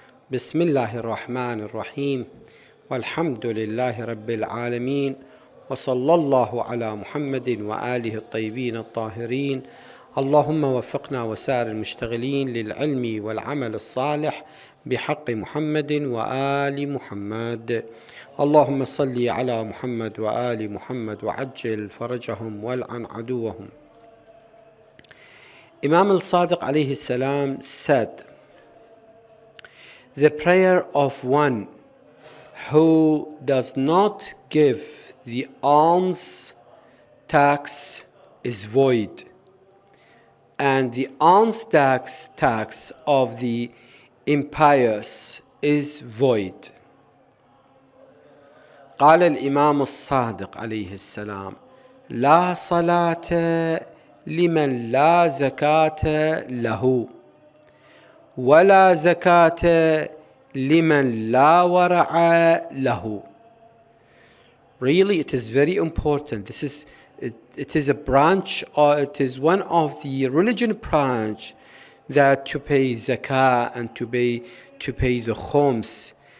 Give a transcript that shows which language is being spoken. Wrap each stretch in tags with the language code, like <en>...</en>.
<ar>بسم الله الرحمن الرحيم، والحمد لله رب العالمين، وصلى الله على محمد وآله الطيبين الطاهرين. اللهم وفقنا وسائر المشتغلين للعلم والعمل الصالح بحق محمد وآل محمد. اللهم صل على محمد وآل محمد وعجل فرجهم والعن عدوهم.</ar> <en>Imam al-Sadiq alayhi salam said, the prayer of one who does not give the alms tax is void, and the alms tax of the impious is void.</en> <ar>قال الإمام الصادق عليه السلام: لا صلاة لمن لا زكاة له، ولا زكاة لمن لا ورع له.</ar> <en>Really, it is very important. It is a branch, or it is one of the religion branch, that to pay zakah and to pay the khums.</en>